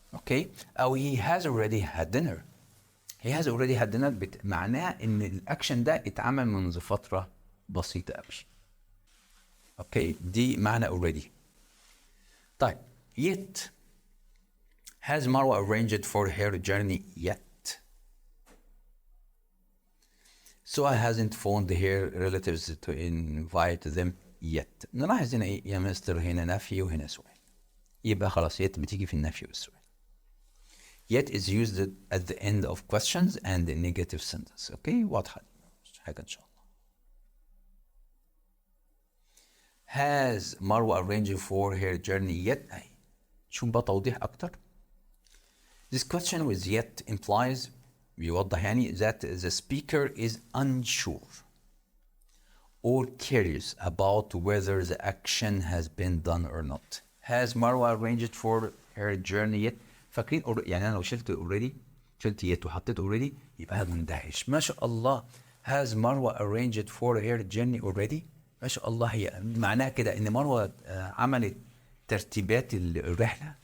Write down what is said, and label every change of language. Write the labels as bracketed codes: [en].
[ar] اوكي، او [en] he has already had dinner. he has already had dinner [ar] معناها ان الاكشن ده اتعمل منذ فتره بسيطه قوي. اوكي، دي معنى already. طيب [en] yet has Marwa arranged for her journey yet؟ So I hasn't phoned her relatives to invite them yet. [ar] نلاحظ هنا ايه يا مستر، هنا نفي وهنا سؤال، يبقى خلاص yet بتيجي في النفي والسؤال. [en] Yet is used at the end of questions and the negative sentence. [ar] اوكي، واضحة مش حاجة ان شاء الله. [en] Has Marwa arranged for her journey yet؟ [ar] اهي شوف بقى توضيح اكتر. [en] This question with yet implies [ar] بيوضح يعني [en] that the speaker is unsure or curious about whether the action has been done or not. Has Marwa arranged for her journey yet؟ [ar] فاكرين يعني انا لو شلت already، شلت yet وحطيت already يبقى هذا مندهش. ما شاء الله [en] has Marwa arranged for her journey already؟ [ar] ما شاء الله، هي معناها كده ان مروه عملت ترتيبات الرحله.